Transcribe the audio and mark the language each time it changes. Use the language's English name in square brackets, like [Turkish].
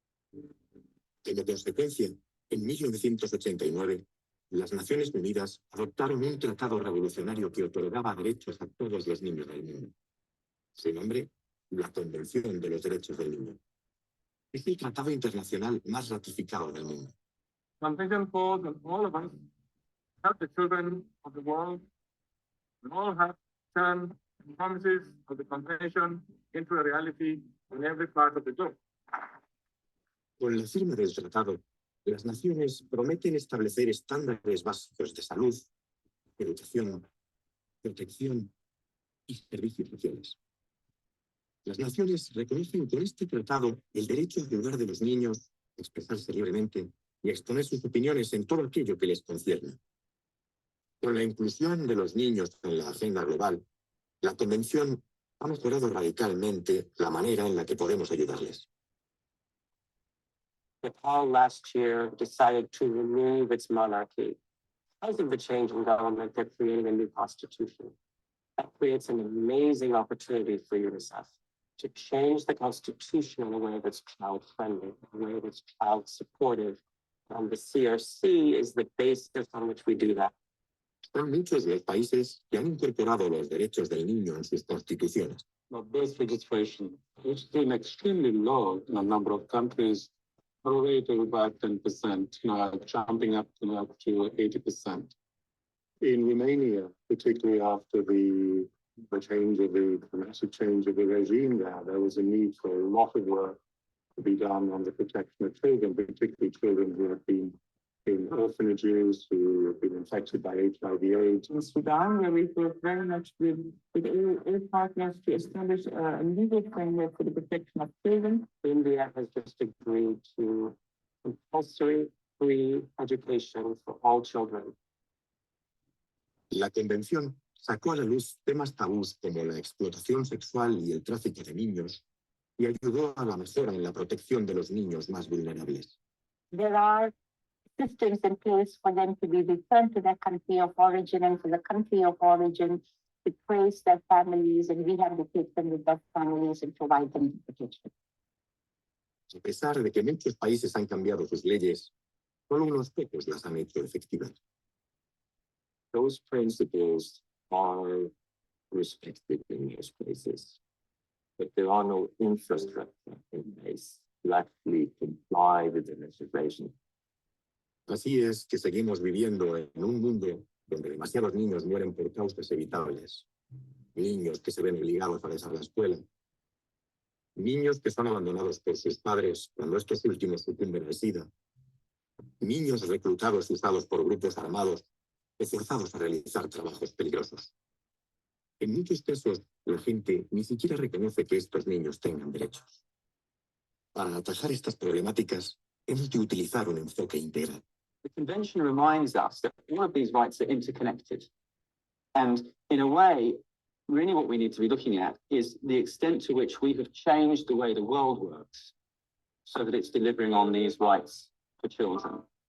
[Spanish] Como consecuencia, en 1989, las Naciones Unidas adoptaron un tratado revolucionario que otorgaba derechos a todos los niños del mundo. Su nombre, la Convención de los Derechos del Niño. Es el tratado internacional más ratificado del mundo. [English] Convention for all of us, help the children of the world, and all have turned the promises of the convention into a reality in every part of the globe. [Spanish] Con la firma del tratado, las naciones prometen establecer estándares básicos de salud, educación, protección y servicios sociales. Las naciones reconocen con este tratado el derecho a cuidar de los niños, a expresarse libremente y a exponer sus opiniones en todo aquello que les concierne. Con la inclusión de los niños en la agenda global, la Convención ha mejorado radicalmente la manera en la que podemos ayudarles. [English] Nepal last year decided to remove its monarchy. Because of the change in government, they're creating a new constitution. That creates an amazing opportunity for UNICEF to change the constitution in a way that's child-friendly, in a way that's child-supportive. And the CRC is the basis on which we do that. [Spanish] Son muchos los países que han incorporado los derechos del niño en sus constituciones. [English] Now, base registration is still extremely low in a number of countries, probably to about 10%, jumping up to 80%. In Romania, particularly after the massive change of the regime there was a need for a lot of work to be done on the protection of children, particularly children who have been in orphanages, who have been infected by HIV/AIDS. In Sudan, where we work very much with all partners to establish a legal framework for the protection of children. India has just agreed to compulsory free education for all children. [Spanish] La Convención sacó a la luz temas tabús como la explotación sexual y el tráfico de niños y ayudó a la mejora en la protección de los niños más vulnerables. [English] There are systems in place for them to be returned to their country of origin, and for the country of origin to trace their families and rehabilitate them with their families and provide them protection. [Spanish] A pesar de que muchos países han cambiado sus leyes, solo unos pocos las han hecho efectivas. [English] Those principles are respected in most places, but there are no infrastructure in place to actually comply with the legislation. [Spanish] Así es que seguimos viviendo en un mundo donde demasiados niños mueren por causas evitables. Niños que se ven obligados a dejar la escuela. Niños que son abandonados por sus padres cuando estos últimos sucumben al SIDA. Niños reclutados y usados por grupos armados o forzados a realizar trabajos peligrosos. En muchos casos, la gente ni siquiera reconoce que estos niños tengan derechos. Para atajar estas problemáticas, hemos de utilizar un enfoque integral. [English] The convention reminds us that all of these rights are interconnected. And in a way, really what we need to be looking at is the extent to which we have changed the way the world works so that it's delivering on these rights for children.